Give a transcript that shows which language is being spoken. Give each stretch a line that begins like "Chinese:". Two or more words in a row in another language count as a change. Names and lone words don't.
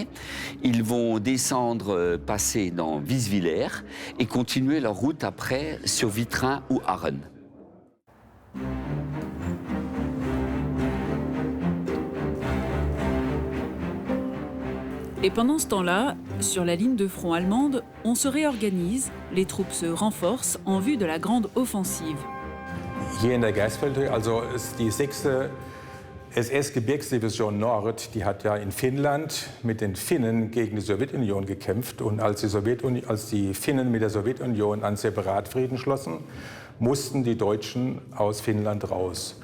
French: Ils vont descendre, passer dans Wieswiller et continuer leur route après sur Wittrin ou Aaren. Et pendant ce temps-là, sur la ligne de front allemande, on se réorganise, les troupes se renforcent en vue de la grande offensive.
German: Hier in der Geisfeldhöhe, also die 6. SS-Gebirgsdivision Nord, die hat ja in Finnland mit den Finnen gegen die Sowjetunion gekämpft. Und als die Finnen mit der Sowjetunion einen Separatfrieden schlossen, mussten die Deutschen aus Finnland raus.